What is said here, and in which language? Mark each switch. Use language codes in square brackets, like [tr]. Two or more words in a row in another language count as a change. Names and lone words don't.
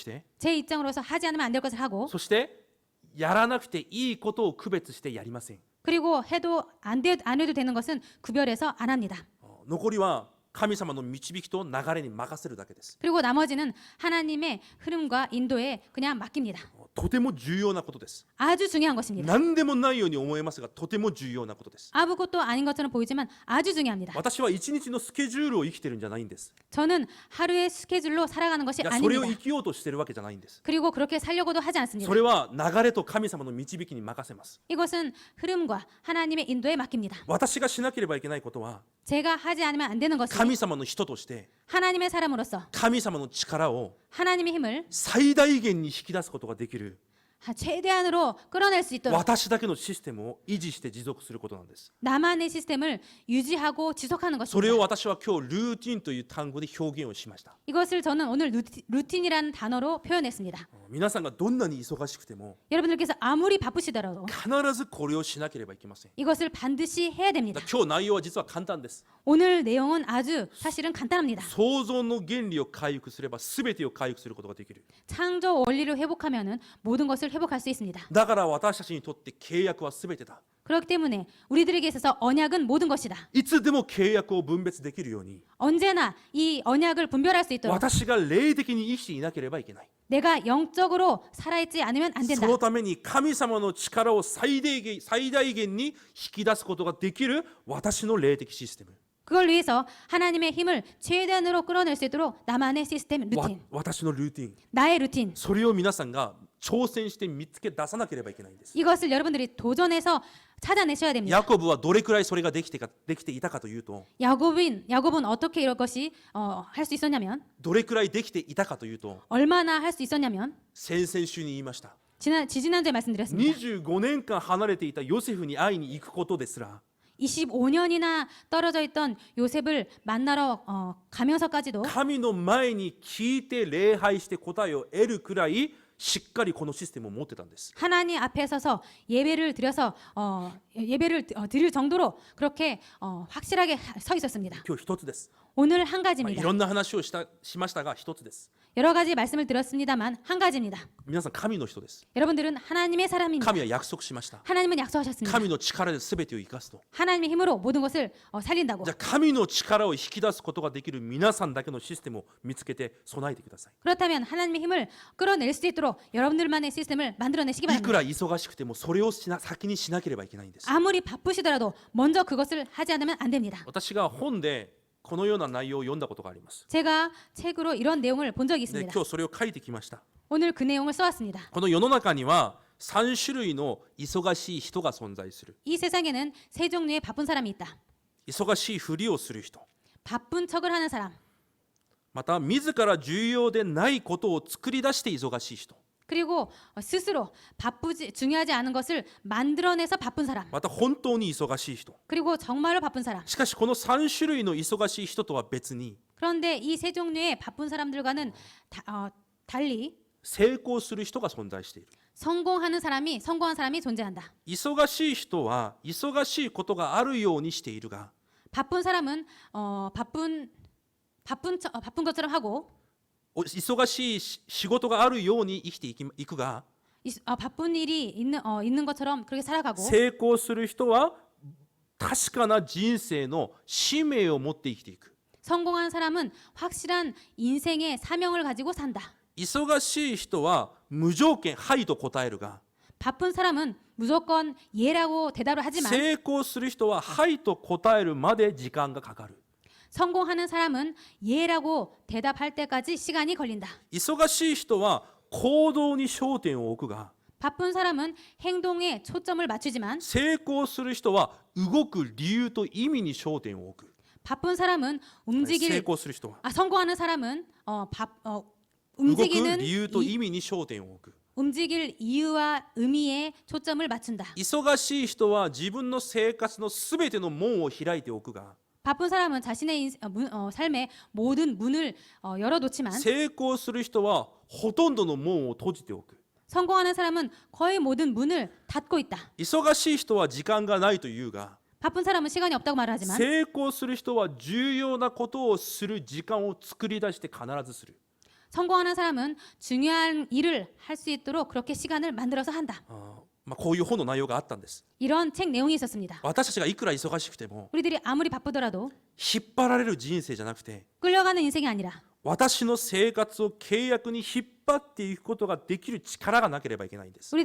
[ko] 제 입장으로서 하지 않으면 안 될 것을 하고 [ja] そしてやらなくていいことを区別してやりません。 [ko] 그리고 해도 안 해도 되는 것은 구별해서 안 합니다. [ja] 残りは神様の導きと流れに任せるだけです。 [ko] 그리고 나머지는 하나님의 흐름과 인도에 그냥 맡깁니다. [ja] とても重要なことです。 [ko] 아주 중요한 것입니다. [ja] 何でもないように思えますがとても重要なことです。 [ko] 아무것도 아닌 것처럼 보이지만 아주 중요합니다. [ja] 私は一日のスケジュールを生きてるんじゃないんです。 [ko] 저는 하루의 스케줄로 살아가는 것이 [ja] それを [ko] 아닙니다. [ja] 生きようとしてるわけじゃないんです。 [ko] 그리고 그렇게 살려고도 하지 않습니다. [ja] それは流れと神様の導きに任せます。 [ko] 이것은 흐름과 하나님의 인도에 맡깁니다. [ja] 私がしなければいけないことは [ko] 제가 하지 않으면 안 되는 것은 [ja] 神様の人として [ko] 하나님의 사람으로서 [ja] 神様の力を [ko] 하나님의 힘을 [ja] 最大限に引き出すことができる [ko] 최대한으로 끌어낼 수 있도록 [ja] 私だけのシステムを維持して持続することなんです。 [ko] 나만의 시스템을 유지하고 지속하는 [ja] それを [ko] 것입니다. [ja] 私は今日ルーティンという単語で表現をしました。 [ko] 이것을 저는 오늘 루틴이라는 단어로 표현했습니다. [ja] 皆さんがどんなに忙しくても [ko] 여러분들께서 아무리 바쁘시더라도 [ja] 必ずこれをしなければいけません。 [ko] 이것을 반드시 해야 됩니다. [ja] 今日内容は実は簡単です。 [ko] 오늘 내용은 아주 사실은 간단합니다. [ja] 創造の原理を回復すれば全てを回復することができる。 [ko] 창조 원리를 회복하면은 모든 것을 회복할 수 있습니다. [ja] だから私たちにとって契約は全てだ。 [ko] 그렇기 때문에 우리들에게 있어서 언약은 모든 것이다. [ja] いつでも契約を分別できるように [ko] 언제나 이 언약을 분별할 수 있도록 [ja] 私が霊的に生きていなければいけない。 [ko] 내가 영적으로 살아있지 않으면 안 [ja] そ [ko] 된다. [ja] のために神様の力を最大限に引き出すことができる私の霊的システム。 [ko] 그걸 위해서 하나님의 힘을 최대한으로 끌어낼 수 있도록 나만의 시스템 루틴, [ja] 私のルーティン。 [ko] 나의 루틴, [ja] それを皆さんが挑戦して見つけ出さなければいけないんです。 [ko] 이것을 여러분들이 도전해서 찾아내셔야 됩니다. [ja] ヤコブはどれくらいそれができていたかというと、 [ko] 야곱은 어떻게 이런 것이 할 수 있었냐면 [ja] どれくらいできていたかというと、 [ko] 얼마나 할 수 있었냐면 [ja] 先々週に言いました。 [ko] 지난주에 말씀드렸습니다. [ja] 25 年間離れていたヨセフに会いに行くことですら、 [ko] 25년이나 떨어져 있던 요셉을 만나러 가면서까지도 [ja] 神の前に聞いて礼拝して答えを得るくらいしっかりこのシステムを持ってたんです。 [ko] 하나님 앞에 서서 예배를 드려서 예배를 드릴 정도로 그렇게 확실하게 서 있었습니다. [ja] 今日一つです。 [ko] 오늘 한 [ja] い [ko] 가지입니다. [ja] ろんな話をしましたが一つです。 [ko] 여러 가지 말씀을 들었습니다만 한 가지입니다. [ja] 皆さん神の人です。 [ko] 여러분들은 하나님의 사람입니다. [ja] 神は約束しました。 [ko] 하나님은 약속하셨습니다. [ja] 神の力で全てを生かすと。 [ko] 하나님의 힘으로 모든 것을 살린다고. [ja] じゃあ神の力を引き出すことができる皆さんだけのシステムを見つけて備えてください。 [ko] 그렇다면 하나님의 힘을 끌어낼 수 있도록 여러분들만의 시스템을 만들어내시기 [ja] いく [ko] 바랍니다. [ja] ら忙しくてもそれを先にしなければいけないんです。 [ko] 아무리 바쁘시더라도 먼저 그것을 하지 않으면 안 됩니다. [ja] 私が本でこのような内容を読んだことがあります。 [ko] 제가 책으로 이런 내용을 본 적이 [ja] で [ko] 있습니다. [ja] 今日それを書いてきました。 [ko] 오늘 그 내용을 써왔습니다. [ja] この世の中には3種類の忙しい人が存在する。 [ko] 이 세상에는 세 종류의 바쁜 사람이 있다. [ja] 忙しいふりをする人。 [ko] 바쁜 척을 하는 사람. [ja] また自ら重要でないことを作り出して忙しい人。 [ko] 그리고 스스로 중요하지 않은 것을 만들어내서 바쁜 사람. [ja] また本当に忙しい人。 [ko] 그리고 정말로 바쁜 사람. [ja] しかしこの3種類の忙しい人とは別に [ko] 그런데 이 세 종류의 바쁜 사람들과는 달리 [ja] 成功する人が存在している。 [ko] 성공한 사람이 존재한다. [ja] 忙しい人は忙しいことがあるようにしているが [ko] 바쁜 사람은 바쁜 것처럼 하고 [ja] 忙しい仕事があるように生きていくが [ko] 바쁜 일이 있는 것처럼 그렇게 살아가고 [ja] 成功する人は確かな人生の使命を持って生きていく。 [ko] 성공한 사람은 확실한 인생의 사명을 가지고 산다. [ja] 忙しい人は無条件はいと答えるが [ko] 바쁜 사람은 무조건 예라고 대답을 하지만 [ja] 成功する人ははいと答えるまで時間がかかる。 [ko] 성공하는 사람은 예라고 대답할 때까지 시간이 걸린다. [ja] 忙しい人は行動に焦点を置くが [ko] 바쁜 사람은 행동에 초점을 맞추지만 [ja] 成功する人は動く理由と意味に焦点を置く。 [ko] 바쁜 사람은 [ja] 成功する人は [ko] 성공하는 사람은 [ja] 動く [ko] 움직이는 [ja] 理由と意味に焦点を置く。 [ko] 움직일 이유와 의미에 초점을 맞춘다. [ja] 忙しい人は自分の生活のすべての門を開いておくが [ko] 바쁜 사람은 자신의 삶의 모든 문을 열어놓지만 [ja] 成功する人はほとんどの門を閉じておく。 [ko] 성공하는 사람은 거의 모든 문을 닫고 있다. [ja] 忙しい人は時間がないというが [ko] 바쁜 사람은 시간이 없다고 말을 하지만 [ja] 成功する人は重要なことをする時間を作り出して必ずする。 [ko] 성공하는 사람은 중요한 일을 할 수 있도록 그렇게 시간을 만들어서 한다. [ja] こういう本の内容があったんです。 [ko] 이런 책 내용이 있었습니다. [ja] 私たちがいくら忙しくても [ko] 우리들이 아무리 바쁘더라도 [ja] 引っ張られる人生じゃなくて [ko] 끌려가는 인생이 아니라 [ja] 私の生活を契約に引っ張っていくことができる力がなければいけないんです。